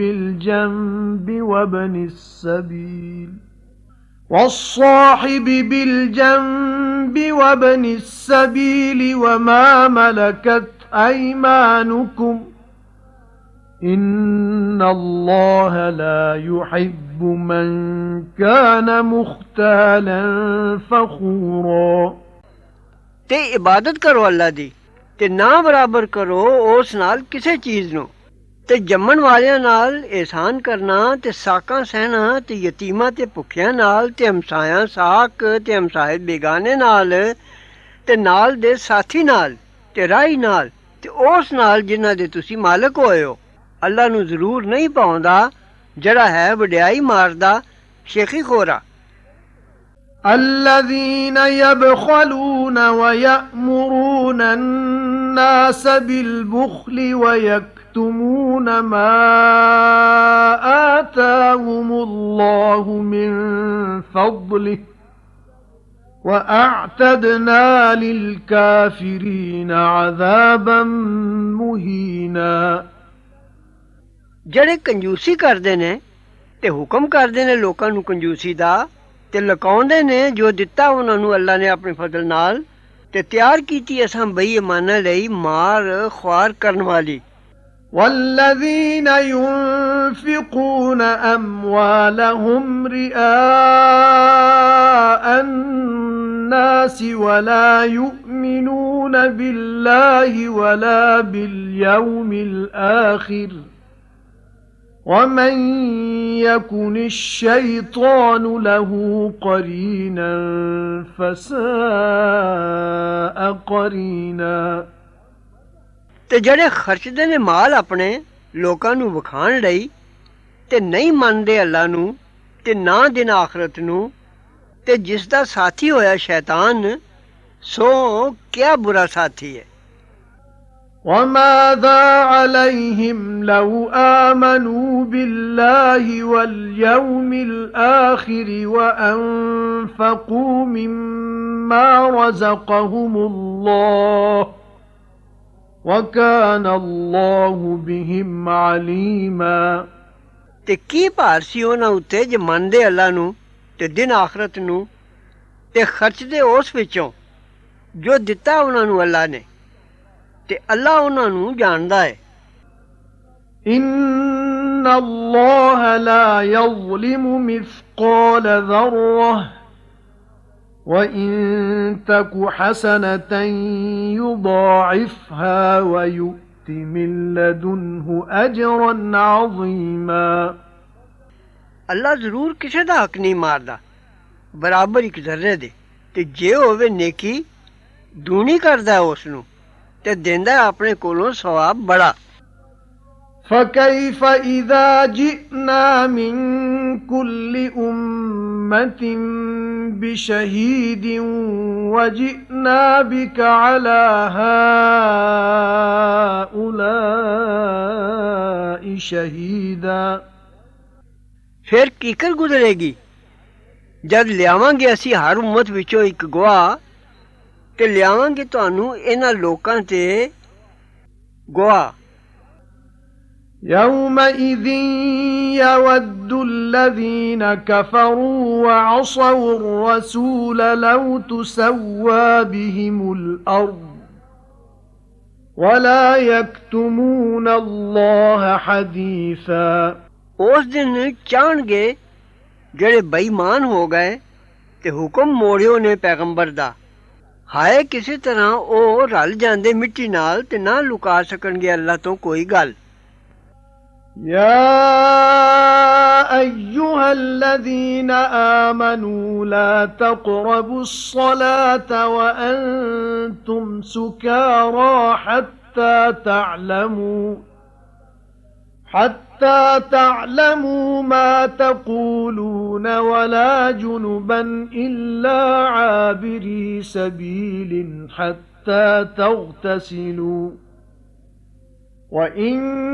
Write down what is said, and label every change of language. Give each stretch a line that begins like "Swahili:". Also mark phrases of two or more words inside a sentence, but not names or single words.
Arabic: بِالْجَنبِ وَابْنِ السَّبِيلِ وَمَا مَلَكَتْ أَيْمَانُكُمْ إِنَّ اللَّهَ لَا يُحِبُّ مَنْ كَانَ مُخْتَالًا فَخُورًا।
Punjabi: ਤੇ ਇਬਾਦਤ ਕਰੋ ਅੱਲਾ ਦੀ ਤੇ ਨਾ ਬਰਾਬਰ ਕਰੋ ਉਸ ਨਾਲ ਕਿਸੇ ਚੀਜ਼ ਨੂੰ ਤੇ ਜੰਮਣ ਵਾਲਿਆਂ ਨਾਲ ਇਹਸਾਨ ਕਰਨਾ ਤੇ ਸਾਕਾਂ ਸਹਿਣਾ ਤੇ ਯਤੀਮਾਂ ਤੇ ਭੁੱਖਿਆਂ ਨਾਲ ਤੇ ਹਮਸਾਇਆਂ ਸਾਕ ਤੇ ਹਮਸਾਏ ਬੇਗਾਨੇ ਨਾਲ ਤੇ ਨਾਲ ਦੇ ਸਾਥੀ ਨਾਲ ਤੇ ਰਾਹੀ ਨਾਲ ਤੇ ਉਸ ਨਾਲ ਜਿਨ੍ਹਾਂ ਦੇ ਤੁਸੀਂ ਮਾਲਕ ਹੋਏ ਹੋ। ਅੱਲਾ ਨੂੰ ਜ਼ਰੂਰ ਨਹੀਂ ਪਾਉਂਦਾ ਜਿਹੜਾ ਹੈ ਵਡਿਆਈ ਮਾਰਦਾ ਸ਼ੇਖੀ ਖੋਰਾ।
Arabic: الذين يبخلون ويأمرون الناس بالبخل ويكتمون ما آتاهم الله من فضله وأعتدنا للكافرين عذابا مهينا।
Punjabi: ਜਿਹੜੇ ਕੰਜੂਸੀ ਕਰਦੇ ਨੇ ਤੇ ਹੁਕਮ ਕਰਦੇ ਨੇ ਲੋਕਾਂ ਨੂੰ ਕੰਜੂਸੀ ਦਾ ਤੇ ਲਕਾਉਂਦੇ ਨੇ ਜੋ ਦਿੱਤਾ ਉਹਨਾਂ ਨੂੰ ਅੱਲਾ ਨੇ ਆਪਣੇ ਫਜ਼ਲ ਨਾਲ ਤੇ ਤਿਆਰ ਕੀਤੀ ਅਸਾਂ ਬੇਈਮਾਨਾਂ ਲਈ ਮਾਰ ਖੁਆਰ ਕਰਨ ਵਾਲੀ।
Arabic: والذين ينفقون أموالهم رئاء الناس ولا يؤمنون بالله ولا باليوم الآخر ومن يكن الشيطان له قرينا فساء قرينا
Punjabi: ਤੇ ਜਿਹੜੇ ਖਰਚਦੇ ਨੇ ਮਾਲ ਆਪਣੇ ਲੋਕਾਂ ਨੂੰ ਵਿਖਾਣ ਲਈ ਤੇ ਨਹੀਂ ਮੰਨਦੇ ਅੱਲਾ ਨੂੰ ਤੇ ਨਾ ਦਿਨ ਆਖਰਤ ਨੂੰ ਤੇ ਜਿਸ ਦਾ ਸਾਥੀ ਹੋਇਆ ਸ਼ੈਤਾਨ ਸੋ ਕਿਆ ਬੁਰਾ ਸਾਥੀ ਹੈ
Arabic: وَمَاذَا عَلَيْهِمْ لَوْ آمَنُوا بِاللَّهِ وَالْيَوْمِ الْآخِرِ وَأَنفَقُوا مِمَّا رَزَقَهُمُ اللَّهُ وَكَانَ اللَّهُ بِهِمْ عَلِيمًا
Punjabi: ਤੇ ਕੀ ਭਾਰ ਸੀ ਉਹਨਾਂ ਉੱਤੇ ਜੇ ਮੰਨਦੇ ਅੱਲਾ ਨੂੰ ਤੇ ਦਿਨ ਆਖਰਤ ਨੂੰ ਤੇ ਖਰਚਦੇ ਉਸ ਵਿੱਚੋਂ ਜੋ ਦਿੱਤਾ ਉਹਨਾਂ ਨੂੰ ਅੱਲਾ ਨੇ ਤੇ ਅੱਲਾ ਉਹਨਾਂ ਨੂੰ ਜਾਣਦਾ ਹੈ
Arabic: إِنَّ اللَّهَ لَا يَظْلِمُ مِثْقَالَ ذَرَّةٍ وَإِن تَكُ حَسَنَةً يُضَاعِفْهَا وَيُؤْتِ مِن لَّدُنْهُ أَجْرًا عَظِيمًا
Punjabi: ਅੱਲਾ ਜ਼ਰੂਰ ਕਿਸੇ ਦਾ ਹੱਕ ਨਹੀਂ ਮਾਰਦਾ ਬਰਾਬਰ ਇੱਕ ਜ਼ਰਰੇ ਦੇ ਤੇ ਜੇ ਹੋਵੇ ਨੇਕੀ ਦੂਣੀ ਕਰਦਾ ਉਸ ਨੂੰ ਤੇ ਦਿੰਦਾ ਆਪਣੇ ਕੋਲੋਂ ਸਵਾਬ ਬੜਾ
Arabic: فَكَيْفَ إِذَا جِئْنَا مِن كُلِّ أُمَّةٍ بِشَهِيدٍ وَجِئْنَا بِكَ عَلَى هَؤُلَاءِ شَهِيدًا
Punjabi: ਫਿਰ ਕੀਕਰ ਗੁਜ਼ਰੇਗੀ ਜਦ ਲਿਆਵਾਂਗੇ ਅਸੀਂ ਹਰ ਉਮਤ ਵਿੱਚੋਂ ਇੱਕ ਗਵਾਹ ਤੇ ਲਿਆਵਾਂਗੇ ਤੁਹਾਨੂੰ ਇਹਨਾਂ ਲੋਕਾਂ ਤੇ ਗਵਾਹ
Arabic: يَوْمَئِذٍ يَوَدُّ الَّذِينَ كَفَرُوا وَعَصَوُا الرَّسُولَ لَوْ تُسَوَّىٰ بِهِمُ الْأَرْضُ وَلَا يَكْتُمُونَ اللَّهَ حَدِيثًا
Punjabi: ਉਸ ਦਿਨ ਚਾਹਣਗੇ ਜਿਹੜੇ ਬੇਈਮਾਨ ਹੋ ਗਏ ਤੇ ਹੁਕਮ ਮੋੜਿਓ ਨੇ ਪੈਗੰਬਰ ਦਾ ਹਾਏ ਕਿਸੇ ਤਰ੍ਹਾਂ ਉਹ ਰਲ ਜਾਂਦੇ ਮਿੱਟੀ ਨਾਲ ਤੇ ਨਾ ਲੁਕਾ ਸਕਣਗੇ ਅੱਲਾ ਤੋਂ ਕੋਈ ਗੱਲ
Arabic: يَا أَيُّهَا الَّذِينَ آمَنُوا لَا تَقْرَبُوا الصَّلَاةَ وَأَنتُمْ سُكَارَىٰ حَتَّىٰ تَعْلَمُوا مَا تَقُولُونَ وَلَا جُنُبًا إِلَّا عَابِرِي سَبِيلٍ حَتَّىٰ تَغْتَسِلُوا وَإِن